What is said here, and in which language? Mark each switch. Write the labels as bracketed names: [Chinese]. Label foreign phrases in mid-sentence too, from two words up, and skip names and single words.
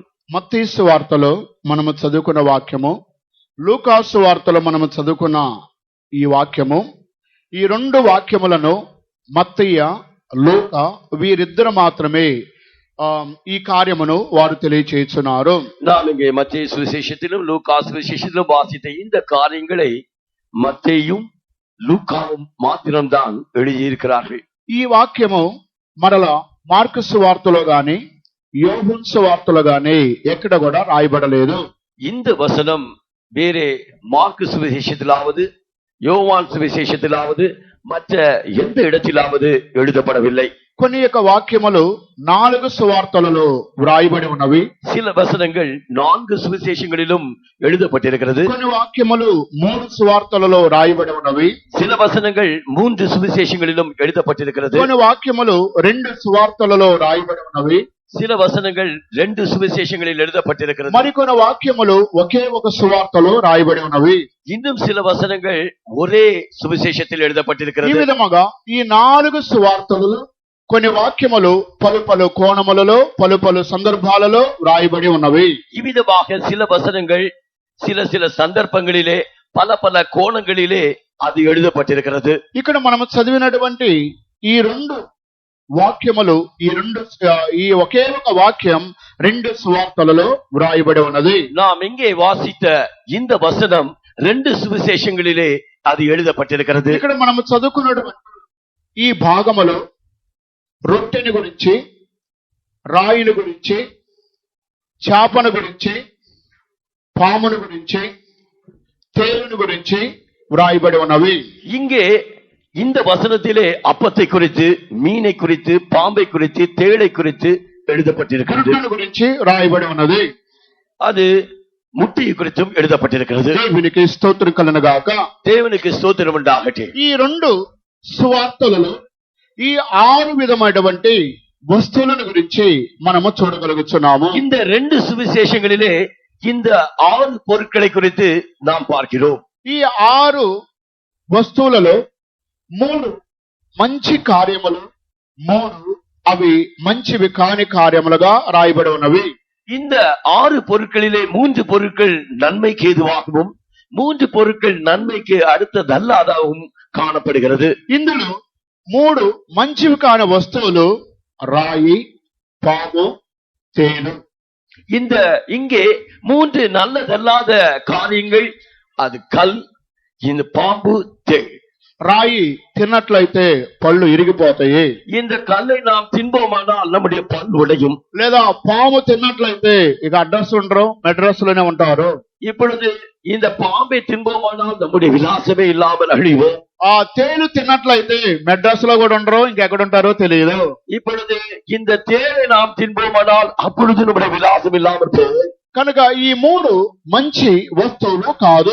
[Telugu] మత్తయి సువార్తలో మనము చదువుకున్న వాక్యము, లూకా సువార్తలో మనము చదువుకున్న ఈ వాక్యము, ఈ 2 వాక్యములను మత్తయ్య, లూకా వీరిద్దరు మాత్రమే ఈ కార్యమును వారు తెలియచేస్తున్నారు. [Tamil] நாம் இங்கே மத்தேயு சுவிசேஷத்திலும் லூக்கா சுவிசேஷத்திலும் வாசித்த இந்த காரியங்களை மத்தேயும் லூக்காவும் மாத்திரம்தான் எழுதியிருக்கிறார்கள். [Telugu] ఈ వాక్యము మరలా మార్కు సువార్తలో గాని యోహాను సువార్తలో గాని ఎక్కడ కూడా రాయబడలేదు. [Tamil] இந்த வசனம் வேறே மார்க்கு சுவிசேஷத்திலாவது யோவான் சுவிசேஷத்திலாவது மற்ற எந்த இடத்திலாவது எழுதப்படவில்லை. [Telugu] కొన్ని యొక్క వాక్యములు 4 సువార్తలలో వ్రాయబడి ఉన్నవి. [Tamil] சில வசனங்கள் 4 சுவிசேஷங்களிலும் எழுதப்பட்டிருக்கிறது. [Telugu] కొన్ని వాక్యములు 3 సువార్తలలో రాయబడి ఉన్నవి. [Tamil] சில வசனங்கள் 3 சுவிசேஷங்களிலும் எழுதப்பட்டிருக்கிறது. [Telugu] కొన్ని వాక్యములు 2 సువార్తలలో రాయబడి ఉన్నవి. [Tamil] சில வசனங்கள் 2 சுவிசேஷங்களில் எழுதப்பட்டிருக்கிறது. [Telugu] మరికొన్ని వాక్యములు ఒకే ఒక సువార్తలో రాయబడి ఉన్నవి. [Tamil] இன்னும் சில வசனங்கள் ஒரே சுவிசேஷத்தில் [Telugu] ఈ [Tamil] எழுதப்பட்டிருக்கிறது. [Telugu] విధముగా ఈ 4 సువార్తలలో కొన్ని వాక్యములు పలు పలు కోణములలో పలు పలు సందర్భాలలో రాయబడి ఉన్నవి. [Tamil] இவ்விதமாக சில வசனங்கள் சில சில சந்தர்ப்பங்களிலே பல பல கோணங்களிலே அது எழுதப்பட்டிருக்கிறது. [Telugu] ఇక్కడ మనము చదివినటువంటి ఈ 2 వాక్యములు ఈ ఒకే ఒక వాక్యం 2 సువార్తలలో వ్రాయబడి ఉన్నది. [Tamil] நாம் இங்கே வாசித்த இந்த வசனம் 2 சுவிசேஷங்களிலே அது எழுதப்பட்டிருக்கிறது. [Telugu] ఇక్కడ మనము చదువుకున్నటువంటి ఈ భాగములో రొట్టెని గురించి, రాయిని గురించి, చేపను గురించి, పామును గురించి, తేలుని గురించి వ్రాయబడి ఉన్నవి. [Tamil] இங்கே இந்த வசனத்திலே அப்பத்தை குறித்து, மீனை குறித்து, பாம்பை குறித்து, தேளை குறித்து எழுதப்பட்டிருக்கிறது. [Telugu] రొట్టెని గురించి రాయబడి ఉన్నది. [Tamil] அது முட்டையை குறித்தும் எழுதப்பட்டிருக்கிறது. [Telugu] దేవునికి స్తోత్రం కలుగునుగాక. [Tamil] தேவனுக்கு ஸ்தோத்திரம் உண்டாகட்டும். [Telugu] ఈ 2 సువార్తలలో ఈ 6 విధమైనటువంటి వస్తువులను గురించి మనము చూడగలుగుతున్నాము. [Tamil] இந்த 2 சுவிசேஷங்களிலே இந்த 6 பொருட்களை குறித்து நாம் பார்க்கிறோம். [Telugu] ఈ 6 వస్తువులలో 3 మంచి కార్యములు, 3 అవి మంచివి కాని కార్యములుగా రాయబడి ఉన్నవి. [Tamil] இந்த 6 பொருட்களிலே 3 பொருட்கள் நன்மைக்கு ஏதுவாகவும் 3 பொருட்கள் நன்மைக்கு அடுத்ததல்லாதாகவும் காணப்படுகிறது. [Telugu] ఇందులో 3 మంచివి కాని వస్తువులు రాయి, పాము, తేలు. [Tamil] இங்கே 3 நல்லதல்லாத காரியங்கள், அது கல், இந்த பாம்பு, தேள். [Telugu] రాయి తిన్నట్లయితే పళ్ళు ఇరిగిపోతాయి. [Tamil] இந்த கல்லை நாம் தின்போமானால் நம்முடைய பல் உடையும். [Telugu] లేదా పాము తిన్నట్లయితే ఇక [English] address undaru, [Telugu] మెడ్రస్ లోనే ఉంటారు. [Tamil] இப்பொழுது இந்த பாம்பை தின்போமானால் நம்முடைய விலாசமே இல்லாமல் அழிவோம். [Telugu] ఆ తేలు తిన్నట్లయితే మెడ్రస్ లో కూడా ఉండరు, ఇంకెక్కడ ఉంటారో తెలియదు. [Tamil] இப்பொழுது இந்த தேளை நாம் தின்போமானால் அப்பொழுது நம்முடைய விலாசம் இல்லாமல் போவோம். [Telugu] కనుక ఈ 3 మంచి వస్తువులు కాదు.